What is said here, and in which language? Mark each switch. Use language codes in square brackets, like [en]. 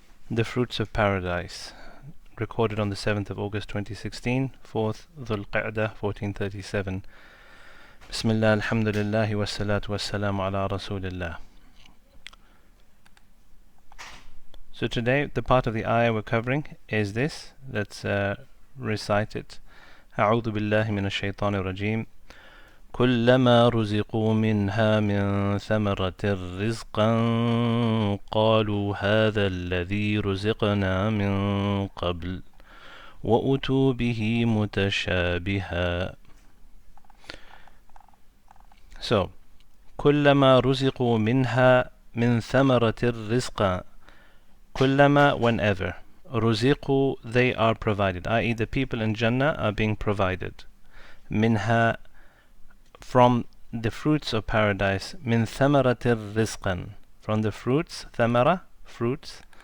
[en] The fruits of paradise. Recorded on the 7th of August 2016, 4th Dhul Qa'dah 1437. Bismillah, alhamdulillahi wa salatu wa salamu ala rasulillah. So today, the part of the ayah we're covering is this. Let's recite it. [ar] أعوذ بالله من الشيطان الرجيم كلما رزقوا منها من ثمرة رزقا قالوا هذا الذي رزقنا من قبل وأتوا به متشابها. So كلما رزقوا منها من ثمرة رزقا. [en] كلما, whenever. رزقوا, they are provided, i.e. the people in Jannah are being provided. Minha, from the fruits of paradise. Min thamaratir rizqan, from the fruits. Thamara, fruits.